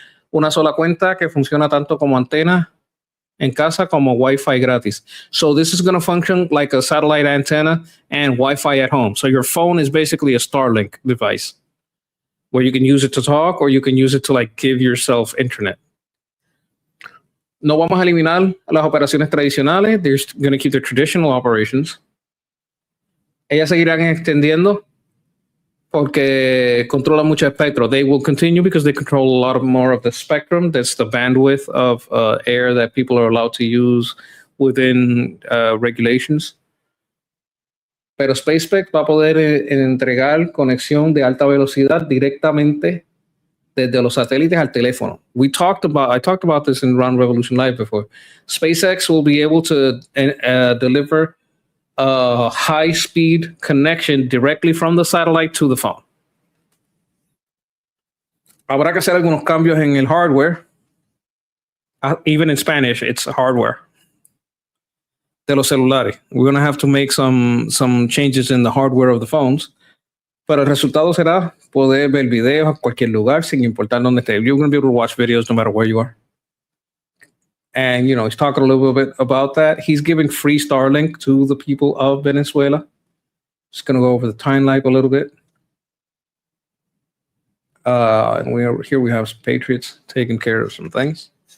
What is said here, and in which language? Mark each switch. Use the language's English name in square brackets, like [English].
[Spanish] Una sola cuenta que funciona tanto como antena en casa como Wi-Fi gratis. [English] So this is going to function like a satellite antenna and Wi-Fi at home. So your phone is basically a Starlink device where you can use it to talk or you can use it to give yourself internet. [Spanish] No vamos a eliminar las operaciones tradicionales. [English] They're going to keep their traditional operations. [Spanish] Ellas seguirán extendiendo porque controlan mucho espectro. [English] They will continue because they control a lot more of the spectrum. That's the bandwidth of air that people are allowed to use within regulations. [Spanish] Pero SpaceX va a poder entregar conexión de alta velocidad directamente desde los satélites al teléfono. [English] I talked about this in Round Revolution Live before. SpaceX will be able to deliver a high-speed connection directly from the satellite to the phone. [Spanish] Habrá que hacer algunos cambios en el hardware. [English] Even in Spanish, it's hardware. [Spanish] De los celulares. [English] We're going to have to make some changes in the hardware of the phones. [Spanish] Pero el resultado será poder ver videos a cualquier lugar sin importar dónde esté. [English] You're going to be able to watch videos no matter where you are. And, he's talking a little bit about that. He's giving free Starlink to the people of Venezuela. Just going to go over the timeline a little bit. And we have some patriots taking care of some things.